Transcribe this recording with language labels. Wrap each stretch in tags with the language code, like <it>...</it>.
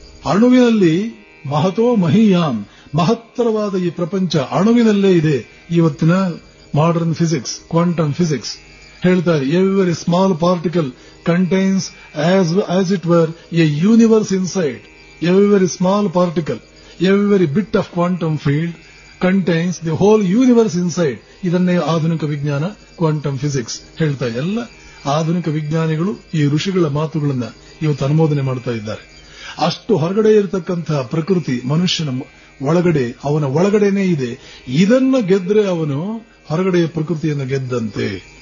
<kn>ಅಣುವಿನಲ್ಲಿ ಮಹತೋ ಮಹೀಯಾನ್, ಮಹತ್ತರವಾದ ಈ ಪ್ರಪಂಚ ಅಣುವಿನಲ್ಲೇ ಇದೆ. ಇವತ್ತಿನ ಮಾಡರ್ನ್ ಫಿಸಿಕ್ಸ್, ಕ್ವಾಂಟಮ್ ಫಿಸಿಕ್ಸ್ ಹೇಳ್ತಾರೆ,</kn> <en>Every small particle contains as it were a universe inside. Every small particle, every bit of quantum field contains the whole universe inside.</en> <kn>ಇದನ್ನೇ ಆಧುನಿಕ ವಿಜ್ಞಾನ, ಕ್ವಾಂಟಮ್ ಫಿಸಿಕ್ಸ್ ಹೇಳ್ತಾ. ಎಲ್ಲ ಆಧುನಿಕ ವಿಜ್ಞಾನಿಗಳು ಈ ಋಷಿಗಳ ಮಾತುಗಳನ್ನ ಇವತ್ತು ಅನುಮೋದನೆ ಮಾಡ್ತಾ ಇದ್ದಾರೆ. ಅಷ್ಟು ಹೊರಗಡೆ ಇರತಕ್ಕಂತಹ ಪ್ರಕೃತಿ ಮನುಷ್ಯನ ಒಳಗಡೆ, ಅವನ ಒಳಗಡೆನೇ ಇದೆ. ಇದನ್ನ ಗೆದ್ರೆ ಅವನು ಹೊರಗಡೆಯ ಪ್ರಕೃತಿಯನ್ನು ಗೆದ್ದಂತೆ.</kn>